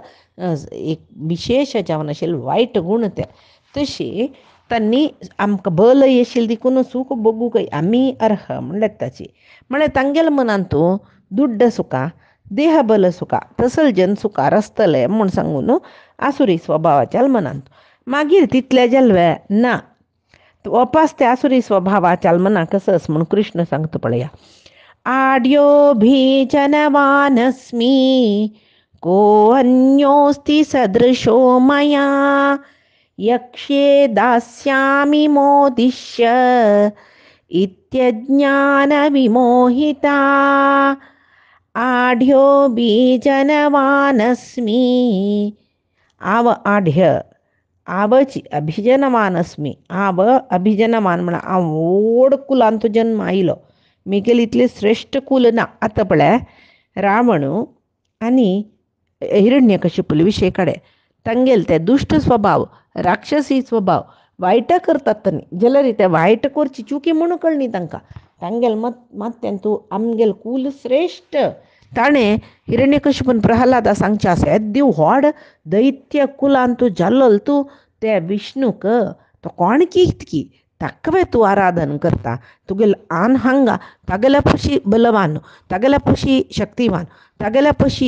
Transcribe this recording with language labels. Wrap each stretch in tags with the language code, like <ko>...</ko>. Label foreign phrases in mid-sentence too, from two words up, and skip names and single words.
<kok>एक विशेश जावन आशिल्ले वायट गुण ते तशी तांणी आमकां बल येशील देखून सूख भोगूंक आमी अर्ह म्हणल्यार ताची म्हळ्यार तांगेल्या मनान तूं दुड्ड सुका देह बल सुका तसल जन सुकार आसतलें म्हूण सांगून आसुरी स्वभावाच्या मनान मागीर तितले जल्वे ना वापस त्या आसुरी स्वभावाच्या मना कसं म्हूण कृष्ण सांगता पळया</kok> <sa>आड्यो भीजनवानस्मी को अन्योस्ति सदृशो मया यक्ष्ये दास्यामि मोदिष्य इत्यज्ञान विमोहिता आढ्यो बीजनवानस्मी</sa> <kok>आव आढ्य आवची अभिजनवानस्मी आव अभिजनवान म्हणा हांव व्हड कुलांत जन्म आयलो मेगेल इतले श्रेष्ठ कुल ना आतां पळय रावण आनी हिरण्यकशिपूल विशय काडे तांगेल ते दुश्ट स्वभाव राक्षसी स्वभाव वायट करतात तांणी जाल्यार ते वायट करची चुकी म्हणून कळनी तांकां तांगेल मात्यान तूं आमगेल कुल श्रेष्ठ ताणें हिरण्यकशिपून प्रहलादा सांगचें आसा देव व्हड दैत्य कुलान तूं जाल्लो तूं ते विष्णूक तो कोण कितकी ताका तूं आराधन करता तुगेल आन हांगा तागेल्या पशी बलवान तागेल्या पशी शक्तिवान तागेल्या पशी</kok>